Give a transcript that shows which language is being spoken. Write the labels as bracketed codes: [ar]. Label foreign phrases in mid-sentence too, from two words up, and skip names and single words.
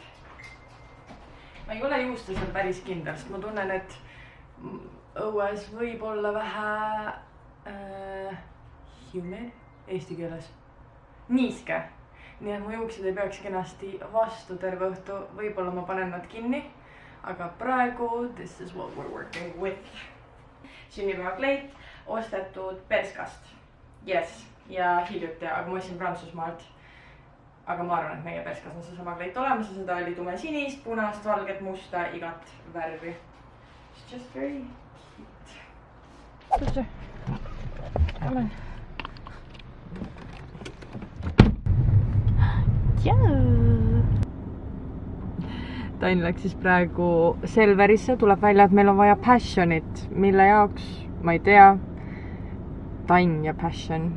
[et] Ma ei ole juusta seal päris kindel, sest ma tunnen, et õues võib olla vähe humid eesti keeles. Niiske. Nii et mu juuksed ei peaks kenasti vastu terve õhtu. Võib-olla ma panen nad kinni. Aga praegu, [en] this is what we're working with. [et] Sünnipäeva kleit, ostetud Perskast. Yes, ja hiljuti, aga ma ostsin Prantsusmaalt. Aga ma arvan, et meie Perskas on see sama kleit olemas ja seda oli tume sinist, punast, valget, musta, igat värvi. [en] It's just very cute. [et] Olen. Tain läks siis praegu Selverisse, tuleb välja, et meil on vaja passionit, mille jaoks, ma ei tea, Tain ja passion.